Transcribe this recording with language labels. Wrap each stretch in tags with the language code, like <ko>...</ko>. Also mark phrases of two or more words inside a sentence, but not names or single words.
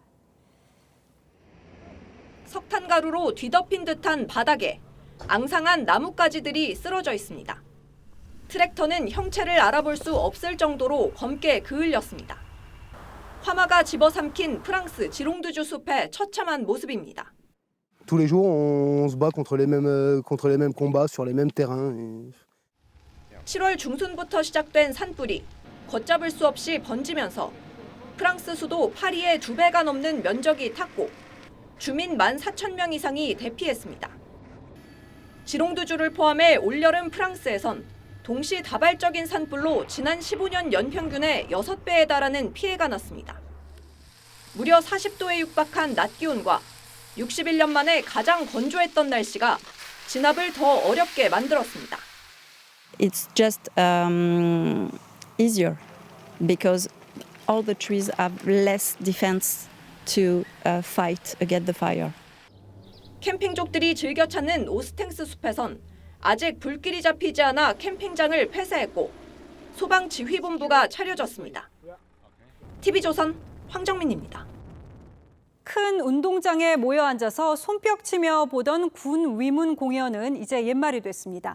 <ko>석탄가루로 뒤덮인 듯한 바닥에 앙상한 나뭇가지들이 쓰러져 있습니다. 트랙터는 형체를 알아볼 수 없을 정도로 검게 그을렸습니다. 화마가 집어삼킨 프랑스 지롱드주 숲의 처참한 모습입니다.</ko> <fr>Tous les jours, on se bat contre les mêmes combats sur les mêmes terrains.</fr> <ko>7월 중순부터 시작된 산불이 걷잡을 수 없이 번지면서 프랑스 수도 파리의 2배가 넘는 면적이 탔고 주민 14,000명 이상이 대피했습니다. 지롱드주를 포함해 올여름 프랑스에선 동시다발적인 산불로 지난 15년 연평균의 6배에 달하는 피해가 났습니다. 무려 40도에 육박한 낮 기온과 61년 만에 가장 건조했던 날씨가 진압을 더 어렵게 만들었습니다.</ko> <en>It's just easier because all the trees have less defense to fight against the fire.</en> <ko>캠핑족들이 즐겨 찾는 오스탱스 숲에선 아직 불길이 잡히지 않아 캠핑장을 폐쇄했고 소방지휘본부가 차려졌습니다. TV조선 황정민입니다. 큰 운동장에 모여 앉아서 손뼉치며 보던 군 위문 공연은 이제 옛말이 됐습니다.</ko>